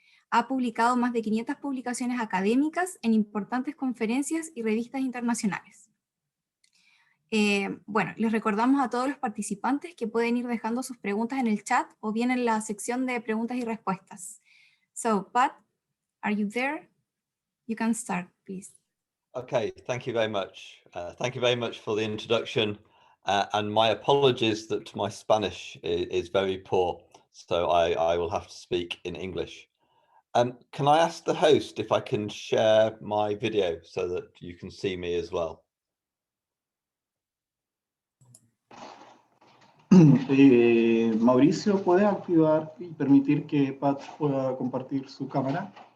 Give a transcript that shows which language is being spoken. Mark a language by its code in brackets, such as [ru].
[es] Ha publicado más de 500 publicaciones académicas en importantes conferencias y revistas internacionales. Bueno, les recordamos a todos los participantes que pueden ir dejando sus preguntas en el chat o bien en la sección de preguntas y respuestas. [en] So, Pat, are you there? You can start, please. Okay, thank you very much. Thank you very much for the introduction. And my apologies that my Spanish is very poor, so I will have to speak in English. Can I ask the host if I can share my video so that you can see me as well? [es] Mauricio, ¿puede activar y permitir que Pat pueda compartir su cámara?